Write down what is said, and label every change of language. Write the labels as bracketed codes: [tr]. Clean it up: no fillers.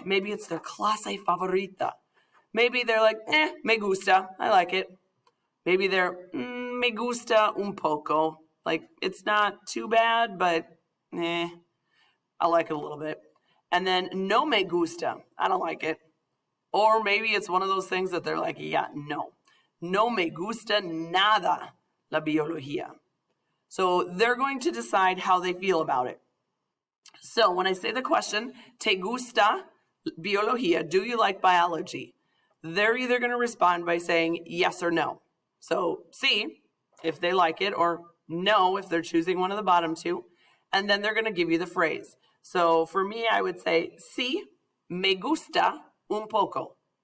[en] Maybe it's their [es] clase favorita. [en] Maybe they're like, [es] me gusta. [en] I like it. Maybe they're, [es] me gusta un poco. [en] Like, it's not too bad, but I like it a little bit. And then, [es] no me gusta. [en] I don't like it. Or maybe it's one of those things that they're like, yeah, no. [es] No me gusta nada la biología. [en] So they're going to decide how they feel about it. So when I say the question, [es] ¿te gusta biología? [en] Do you like biology? They're either going to respond by saying yes or no. So sí, if they like it, or no, if they're choosing one of the bottom 2. And then they're going to give you the phrase. So for me, I would say, [es] sí, me gusta un poco.